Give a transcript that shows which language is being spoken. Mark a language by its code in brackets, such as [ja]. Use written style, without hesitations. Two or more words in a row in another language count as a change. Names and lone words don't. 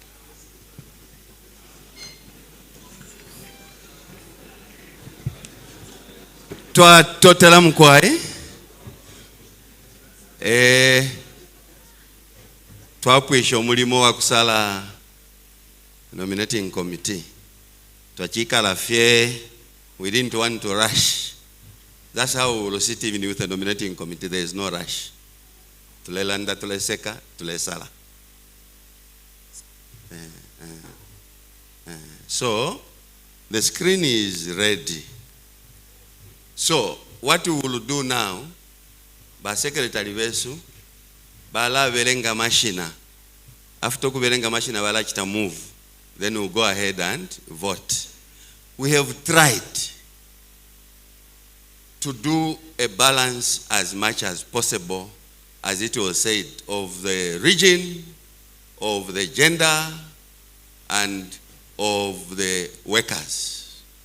[bem] Twatotela mkwai twapwisha omulimo wa kusala [en] nominating committee [bem] twachikala fye. [en] We didn't want to rush. That's how we will sit even with the nominating committee. There is no rush. [bem] Tulelanda tuleseka tulesala. [en] So the screen is ready. So what we will do now, [bem] ba secretary besu bala belenga machina. [en] After [bem] kubelenga machina bala chita [en] move, then we'll go ahead and vote. We have tried to do a balance as much as possible, as it was said, of the region, of the gender, and of the workers.